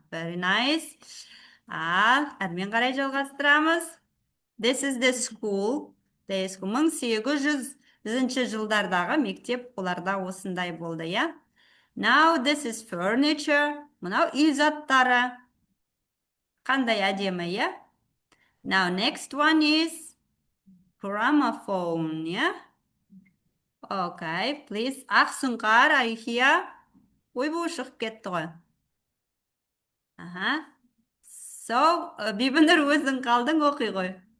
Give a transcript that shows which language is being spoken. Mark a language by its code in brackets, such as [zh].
[en] Very nice. [kk] Әрмен қарай жалғастырамыз. [en] This is the school. [kk] 1800 жылдардағы мектеп оларда осындай болды, [en] Now this is furniture. [kk] Мынау үй заттары. Қандай әдемі, [en] Now next one is gramophone, Okay, please. Ақсұңқар, are you here? [kk] Ойбу шығып кетті ғой. So, Бибінір өзің қалдың оқи ғой.